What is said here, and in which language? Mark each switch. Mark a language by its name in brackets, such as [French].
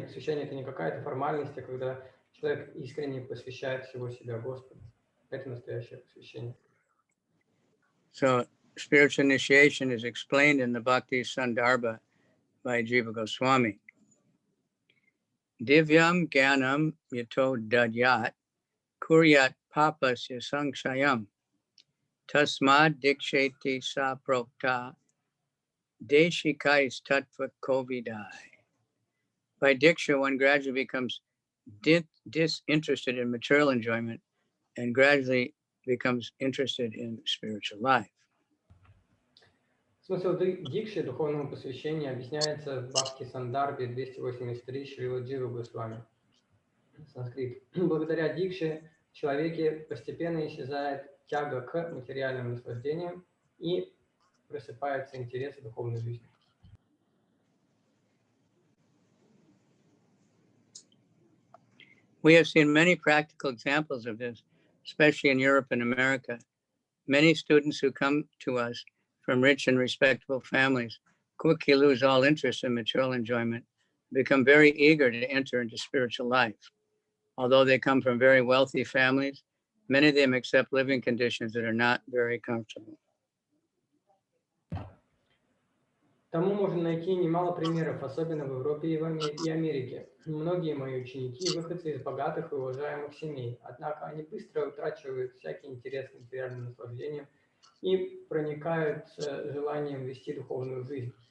[Russian] Посвящение – это не какая-то формальность, а когда человек искренне посвящает всего себя Господу. Это настоящее посвящение. [English] So spiritual initiation is explained in the Bhakti Sandarbha by Jiva Goswami. [Sanskrit] Divyam Gyanam Yato Dadyat Kuryat Papasya Sankshayam Tasmad Diksheti Sa Prokta Deshikais Tattva Kovidai. [English] By Diksha, one gradually becomes disinterested in material enjoyment and gradually becomes interested in spiritual life. [Russian] Смысл дикши, духовному посвящению, объясняется в Бхакти Сандарбе 283 Шрила Джива Госвами. Санскрит. Благодаря дикше в человеке постепенно исчезает тяга к материальным наслаждениям и просыпается интерес к духовной жизни. [English] We have seen many practical examples of this, especially in Europe and America. Many students who come to us from rich and respectable families quickly lose all interest in material enjoyment, become very eager to enter into spiritual life. Although they come from very wealthy families, many of them accept living conditions that are not very comfortable. [Russian] Тому можно найти немало примеров, особенно в Европе и Америке. Многие мои ученики – выходцы из богатых и уважаемых семей, однако они быстро утрачивают всякий интерес к материальным наслаждениям и проникаются желанием вести духовную жизнь.